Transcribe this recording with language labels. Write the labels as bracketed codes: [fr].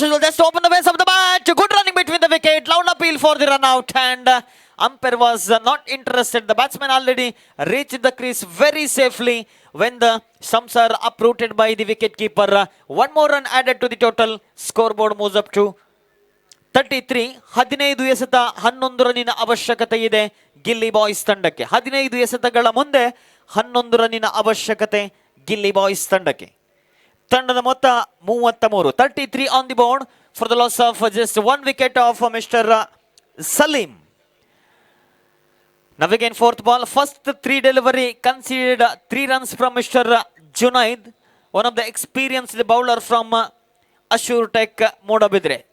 [en] Just open the base of the bat. Good running between the wicket. Loud appeal for the run out, and umpire was not interested. The batsman already reached the crease very safely when the stumps are uprooted by the wicket keeper. 1 more run added to the total. Scoreboard moves up to 33. [kn] 15 ಎಸೆತ 11 ರನ್ನಿನ ಅವಶ್ಯಕತೆ ಇದೆ Gilli boys ತಂಡಕ್ಕೆ. 15 ಎಸೆತಗಳ ಮುಂದೆ 11 ರನ್ನಿನ ಅವಶ್ಯಕತೆ Gilli boys ತಂಡಕ್ಕೆ. ತಂಡದ ಮೊತ್ತ 33. [en] 33 on the board for the loss of just 1 wicket of Mr. Salim. Now again 4th ball. First 3 delivery conceded 3 runs from Mr. Junaid, one of the experienced bowler from Assuretech Modabidre.